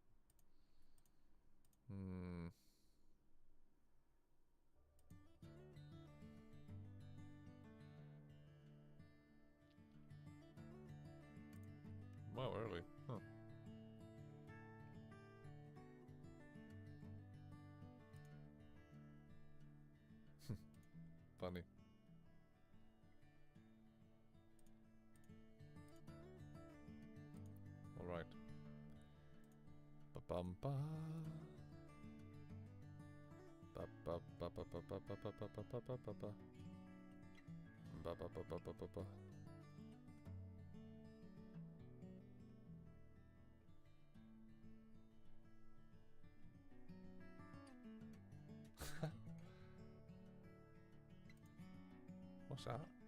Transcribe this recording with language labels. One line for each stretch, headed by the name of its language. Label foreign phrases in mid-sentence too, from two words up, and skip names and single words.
English: Wow, early. Huh. Funny. All right. Ba bum ba. Ba ba ba ba ba ba ba ba ba ba ba ba ba ba. Ba ba ba ba ba ba ba. What's that?